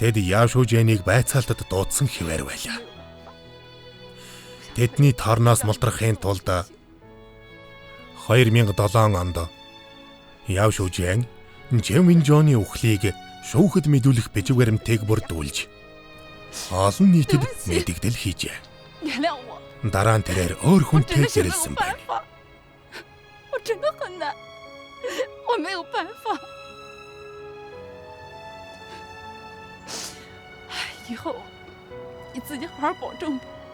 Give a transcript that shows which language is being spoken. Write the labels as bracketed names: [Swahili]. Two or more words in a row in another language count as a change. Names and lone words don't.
[Mongolian] Тэд Яв Шүжэнийг байцаалтад дуудсан хിവэр байлаа. Тэдний торноос мултрахын тулд 2007 онд Яв Шүжэн Чэн Вэнжоны үхлийг шүүхэд мэдүүлэх бижиг баримтыг бүрдүүлж олон нийтэд мэдэгдэл хийжээ. Дараа нь тэрээр өөр хүнтэй зэрэлсэн байна. [Chinese] 我真的很难，我没有办法。以后你自己好好保重吧。